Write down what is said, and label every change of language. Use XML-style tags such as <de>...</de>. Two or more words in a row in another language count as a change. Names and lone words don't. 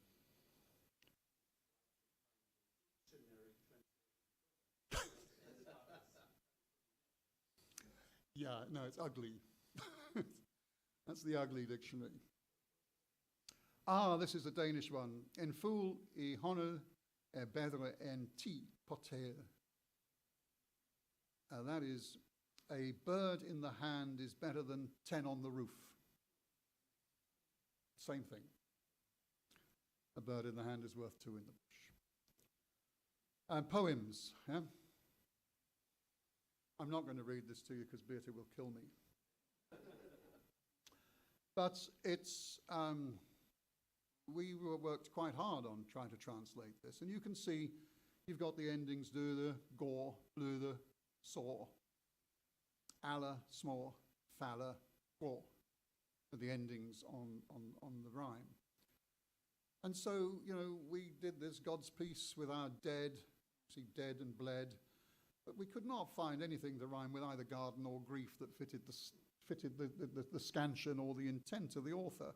<en>Yeah, no, it's ugly. That's the ugly dictionary. Ah, this is a Danish one.</en> <da>En fugl I hånden bedre en 10 på taget.</da> <en>That is, a bird in the hand is better than 10 on the roof. Same thing. A bird in the hand is worth two in the bush. Poems, yeah? I'm not going to read this to you because Beata will kill me. But it's, we worked quite hard on trying to translate this. And you can see you've got the endings dude, gore, blude, saw,</en> <sv>alla, små, falla, går.</sv> <en>The endings on the rhyme. And so, you know, we did this God's peace with our dead, see dead and bled, but we could not find anything to rhyme with either garden or grief that fitted the scansion or the intent of the author.</en>